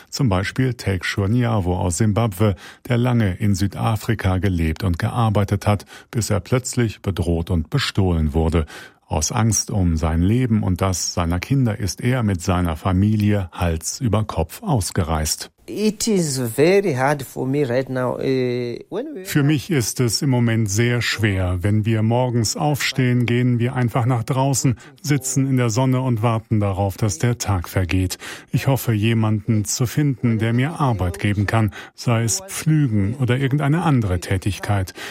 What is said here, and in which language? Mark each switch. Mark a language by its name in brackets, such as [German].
[German] Zum Beispiel Tek Shuniavo aus Simbabwe, der lange in Südafrika gelebt und gearbeitet hat, bis er plötzlich bedroht und bestohlen wurde. Aus Angst um sein Leben und das seiner Kinder ist er mit seiner Familie Hals über Kopf ausgereist. [English] It is very hard for me right now. [German] Für mich ist es im Moment sehr schwer. Wenn wir morgens aufstehen, gehen wir einfach nach draußen, sitzen in der Sonne und warten darauf, dass der Tag vergeht. Ich hoffe, jemanden zu finden, der mir Arbeit geben kann, sei es Pflügen oder irgendeine andere Tätigkeit.